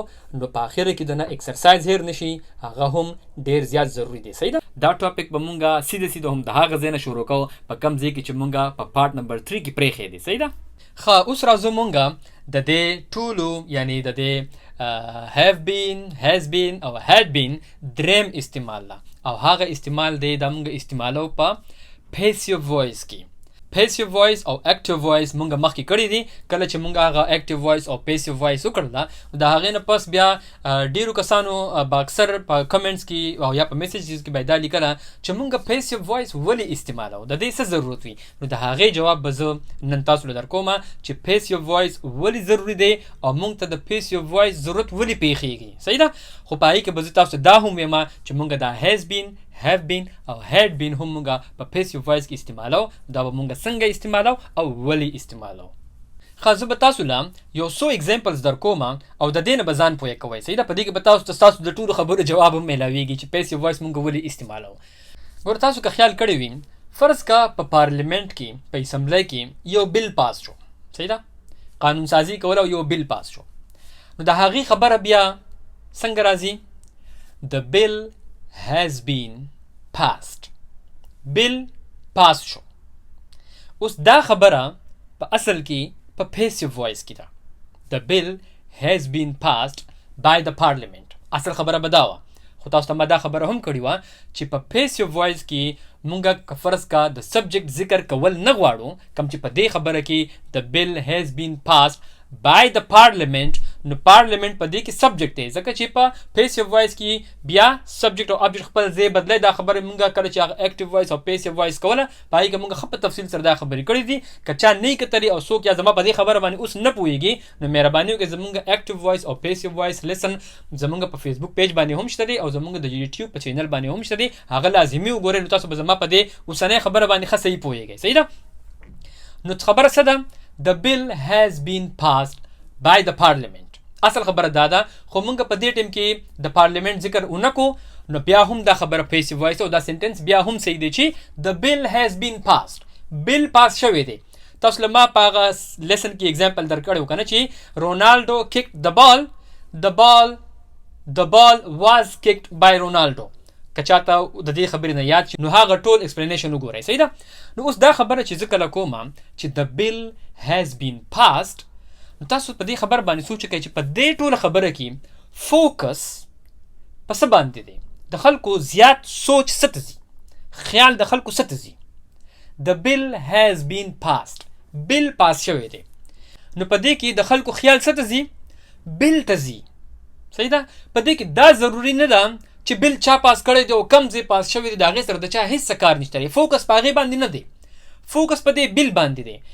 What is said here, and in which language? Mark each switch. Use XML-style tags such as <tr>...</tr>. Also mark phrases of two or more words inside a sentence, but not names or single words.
<ps>نو په اخیره کې د نه ایکسرسایز هیر نشي، هغه هم ډیر زیات ضروری دی. صحیح ده؟ دا ټاپک به مونږ سیده هم د هغه ځای نه شروع کوو په کم ځای کې چې مونږ په</ps> <en>part number</en> <ps>3 کې پرېښی دی. صحیح ده؟ ښه، اوس راځو مونږ د دې ټولو یعنی د دې</ps> <en>have been، has been</en> <ps>او</ps> <en>had been</en> <ps>دریم استعمال ده، او هغه استعمال دی دا مونږ استعمالو په</ps> <en>passive voice</en> <ps>کې.</ps> <en>passive voice</en> <ps>او</ps> <en>active voice</en> <ps>مونږ مخکې کړی دي. کله چې مونږ هغه</ps> <en>active voice</en> <ps>او</ps> <en>passive voice</en> <ps>وکړله د هغې نه پس بیا ډیرو کسانو به اکثر په کمنټس کې او یا په میسیجز کې به دا لیکله چې مونږ</ps> <en>passive voice</en> <ps>ولې استعمالو، د دې څه ضرورت وي. نو د هغې جواب به زه نن تاسو له درکوم چې</ps> <en>passive voice</en> <ps>ولې ضروري دی او مونږ ته د</ps> <en>passive voice</en> <ps>ضرورت ولې پیښیږي. صحیح ده؟ خو په هغې کې به زه تاسو دا هم وایم چې مونږ دا</ps> <en>has been, have been</en> <ps>او</ps> <en>had been</en> <ps>هم مونږه په</ps> <en>passive voice</en> <ps>کې استعمالو. دا به مونږه څنګه استعمالو او ولې استعمالو. ښه، زه به تاسو له یو څو اگزامپلز در کوم او د دې نه به ځان پوهه کوئ. صحیح ده؟ په دې کې به تاسو د ټولو خبرو جواب هم میلاویږي چې</ps> <en>passive voice</en> <ps>مونږ ولې استعمالو. ګوره تاسو که خیال کړی وي، فرض کا په پارلیمنت کې په اسمبلی کې یو</ps> <en>bill pass</en> <ps>شو. صحیح ده؟ قانون سازی کول او یو</ps> <en>bill pass</en> <ps>شو. نو د هغې خبره بیا څنګه راځي؟</ps> <en>The bill has been passed. bill pass شو.</en> <ps>اوس دا خبره په اصل کې په</ps> <en>passive voice</en> <ps>کې ده.</ps> <en>The bill has been passed by the parliament.</en> <ps>اصل خبره به دا وه، خو تاسو ته ما دا خبره هم کړې وه چې په</ps> <en>passive voice</en> <ps>کې مونږ که فرض کا د سبجیکټ ذکر کول نه غواړو، کم چې په دې خبره کې</ps> <en>the bill has been passed by the parliament،</en> <ps>نو پارلیمنت په دې کې سبجیکټ دی، ځکه چې په</ps> <en>passive voice</en> <ps>کې بیا سبجیکټ او ابجیکټ خپل ځای بدلی. دا خبره مونږ کله چې هغه</ps> <en>active voice</en> <ps>او</ps> <en>passive voice</en> <ps>کوله په هغې کې مونږ ښه په تفصیل سره دا خبرې کړې دي. که چا نه یې کتلي او څوک یا زما په دې خبره باندې اوس نه پوهېږي نو مهرباني وکړئ زمونږ</ps> <en>active voice</en> <ps>او</ps> <en>passive voice lesson</en> <ps>زمونږ په</ps> <en>Facebook page</en> <ps>باندې هم شته دی او زمونږ د یوټیوب په چینل باندې هم شته دی، هغه لازمي وګورئ. نو تاسو به زما په دې اوسنۍ خبره باندې ښه صحیح پوهېږئ. صحیح ده؟ نو خبره څه ده؟</ps> <en>The bill has been passed by the parliament.</en> <ps>اصل خبره دا ده، خو مونږ په دې ټیم کې د پارلیمنت ذکر اونکو نو بیا هم دا خبره</ps> <en>passive voice</en> <ps>او دا سنټنس بیا هم صحیح دی چې</ps> <en>the bill has been passed. bill pass</en> <ps>شوی دی. تاسو له ما په هغه لیسن کې اگزامپل در کړی و کنه چې رونالډو</ps> <en>kicked the ball was kicked by</en> <ps>رونالډو. که چاته د دې خبرې نه یاد شي نو هغه ټول ایکسپلینیشن وګورئ. صحیح ده؟ نو اوس دا خبره چې زه کله کوم چې</ps> <en>the bill has been passed،</en> <ps>نو تاسو په دې خبر باندې سوچ وکړئ چې په دې ټوله خبره کې فوکس په څه باندې دی؟ د خلکو زیات سوچ څه ته ځي؟ خیال د خلکو څه ته ځي؟</ps> <en>The bill has been passed. bill pass</en> <ps>شوی دی. نو په دې کې د خلکو خیال څه ته ځي؟ بل ته ځي. صحیح ده؟ په دې کې دا ضروري نه ده چې بل چا پاس کړی دی او کم ځای پاس شوی دی، د هغې سره د چا هېڅ کار نشته دی. فوکس په هغې باندې نه دی، فوکس په دې بل باندې دی.</ps>